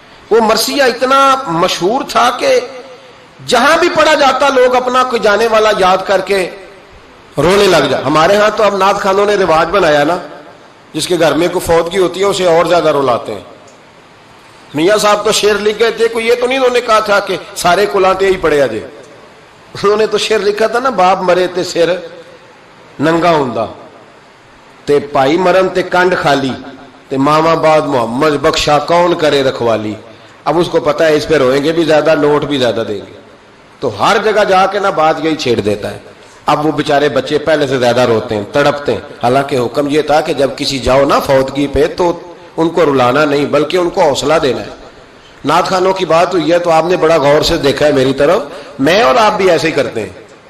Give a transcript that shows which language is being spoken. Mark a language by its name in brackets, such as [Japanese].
[Urdu] وہ مرثیہ اتنا مشہور تھا کہ جہاں بھی پڑھا جاتا لوگ اپنا کوئی جانے والا یاد کر کے رونے لگ جا. ہمارے ہاں تو اب نعت خانوں نے رواج بنایا نا، جس کے گھر میں کوئی فوتگی ہوتی ہے اسے اور زیادہ رلاتے ہیں. میاں صاحب تو شعر لکھ گئے تھے، کوئی یہ تو نہیں انہوں نے کہا تھا کہ سارے کلاٹے ہی پڑے اجے. انہوں نے تو شعر لکھا تھا نا، [Punjabi] باپ مرے تے سر ننگا ہوندا تے پائی مرن تے کنڈ خالی تے ماما بعد محمد بخشا کون کرے رکھوالی. [Urdu] اب اس کو پتا ہے اس پہ روئیں گے بھی زیادہ، نوٹ بھی زیادہ دیں گے، تو ہر جگہ جا کے نا بات یہی چھیڑ دیتا ہے. اب وہ بیچارے بچے پہلے سے زیادہ روتے ہیں، تڑپتے ہیں. حالانکہ حکم یہ تھا کہ جب کسی جاؤ نا فوتگی پہ تو ان کو رلانا نہیں بلکہ ان کو حوصلہ دینا ہے. نعت خانوں کی بات ہوئی ہے تو آپ نے بڑا غور سے دیکھا ہے میری طرف، میں اور آپ بھی ایسے ہی کرتے ہیں.